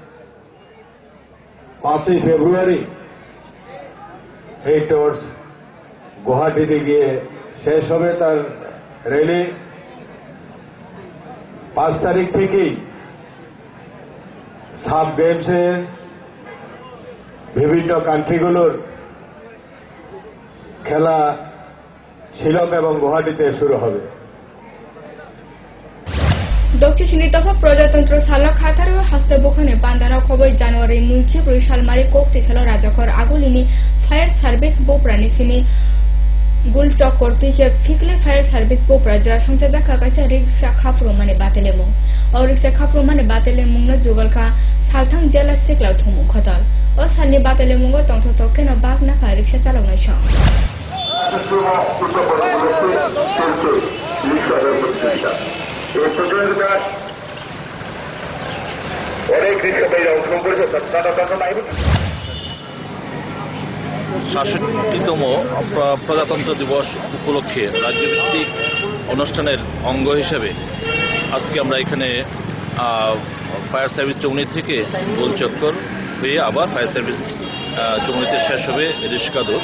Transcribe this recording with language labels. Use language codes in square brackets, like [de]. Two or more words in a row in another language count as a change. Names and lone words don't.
[bn] 5ই ফেব্রুয়ারি এই টুরস গুয়াহাটিতে গিয়ে শেষ হবে তার র্যালি। 5 তারিখ থেকেই সাব গেমসের বিভিন্ন কান্ট্রিগুলোর খেলা শিলং এবং গুয়াহাটিতে শুরু হবে। [trp] दक्षिणी तफा प्रजातंत्र साल खातारो हास्ते बखने बांदाना खबै जनवरी 9 सालमारी कोक्ति छल राजाखर आगुलिनी फायर सार्भिस बोप्रानि सिमी गुलचक करतुके फिकले फायर सार्भिस बोप्रा जरा संचा जाखा काइसा रिक्सा खाफ्रो माने बातेलेमु और रिक्सा खाफ्रो माने बातेलेमु न जुगलखा सालथां जेला सेक्ला थुमु खतल ओ सालनि बातेलेमु गो तंथ तकेन बाग नाका रिक्सा चालावनाय छ [bn] সাতষট্টিতম প্রজাতন্ত্র দিবস উপলক্ষে রাজ্যভিত্তিক অনুষ্ঠানের অঙ্গ হিসেবে আজকে আমরা এখানে ফায়ার সার্ভিস চৌমুহনী থেকে গোলচক্কর হয়ে আবার ফায়ার সার্ভিস চৌমুহনীতে শেষ হবে রিস্কা দৌড়।